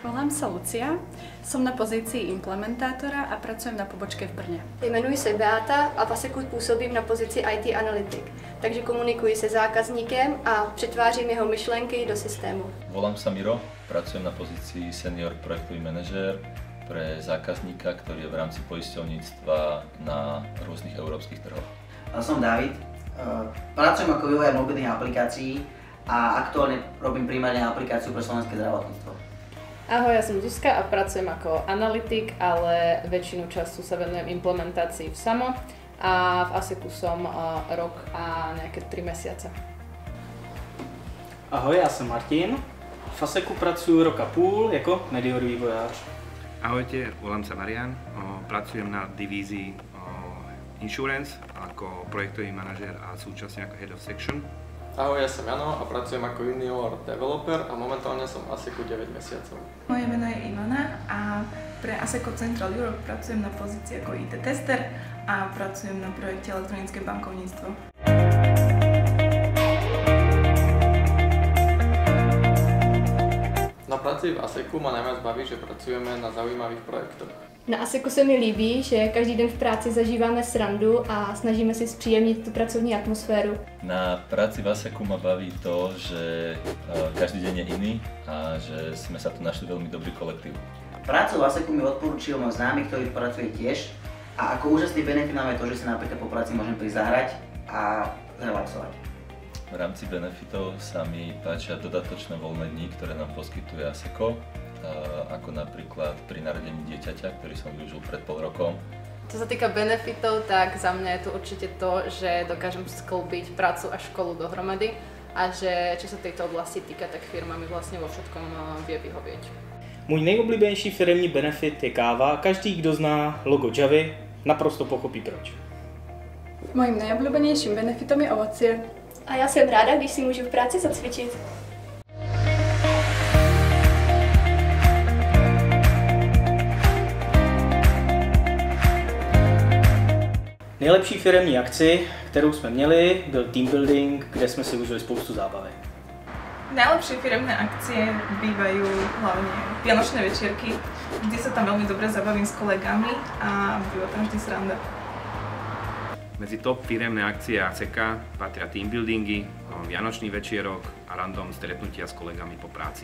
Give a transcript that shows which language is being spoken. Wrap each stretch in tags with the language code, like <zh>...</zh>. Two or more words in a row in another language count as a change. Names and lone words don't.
<sk>Volám sa Lucia, som na pozícii implementátora a pracujem na pobočke v Brně.</sk> <cs>Jmenuji se Beata a v ASECu působím na pozici IT analytik, takže komunikuji se zákazníkem a přetvářím jeho myšlenky do systému.</cs> <sk>Volám sa Miro, pracujem na pozícii senior projektový manažér pre zákazníka, ktorý je v rámci poisťovníctva na rôznych európskych trhoch. Som David, pracujem ako vývojár mobilných aplikácií a aktuálne robím primárne aplikáciu pre slovenské zdravotníctvo. Ahoj, ja som Zuzka a pracujem ako analytik, ale väčšinu času sa venujem implementácii v SAMO a v ASECu som rok a nejaké 3 mesiace.</sk> <cs>Ahoj, já jsem Martin. V ASECu pracuji rok a půl jako medior vývojář.</cs> <sk>Ahojte, volám sa Marian, pracujem na divízii Insurance ako projektový manažér a súčasne ako</sk> <en>Head of Section.</en> <sk>Ahoj, ja som Jano a pracujem ako</sk> <en>junior developer</en> <sk>a momentálne som v ASECu 9 mesiacov. Moje meno je Ivana a pre ASECO Central Europe pracujem na pozícii ako</sk> <en>IT tester</en> <sk>a pracujem na projekte elektronické bankovníctvo. Na práci v ASECu ma najviac baví, že pracujeme na zaujímavých projektoch.</sk> <cs>Na ASECu se mi líbí, že každý den v práci zažíváme srandu a snažíme si zpříjemnit tu pracovní atmosféru.</cs> <sk>Na práci v ASECu ma baví to, že každý deň je iný a že sme sa tu našli veľmi dobrý kolektív. Prácu v ASECu mi odporúčil môj známy, ktorý pracuje tiež, a ako úžasný benefit máme to, že si napríklad po práci môžem prísť zahrať a relaxovať. V rámci benefitov sa mi páčia dodatočné voľné dni, ktoré nám poskytuje ASECO, ako napríklad pri narodení dieťaťa, ktorý som využil pred pol rokom. Čo sa týka benefitov, tak za mňa je to určite to, že dokážem sklbiť prácu a školu dohromady a že čo sa tejto oblasti týka, tak firma mi vlastne vo všetkom vie vyhovieť.</sk> <cs>Můj nejoblíbenější firemní benefit je káva. Každý, kdo zná logo Javy, naprosto pochopí proč.</cs> <sk>Mojím najobľúbenejším benefitom je ovocie.</sk> <cs>A já jsem ráda, když si můžu v práci zacvičit. Nejlepší firemní akci, kterou jsme měli, byl</cs> <en>team building,</en> <cs>kde jsme si užili spoustu zábavy.</cs> <sk>Najlepšie firemné akcie bývajú hlavne vianočné večierky, kde sa tam veľmi dobre zabavím s kolegami a býva tam vždy sranda. Medzi top firemné akcie ASECa patria</sk> <en>team buildingy,</en> <sk>vianočný večierok a random stretnutia s kolegami po práci.</sk>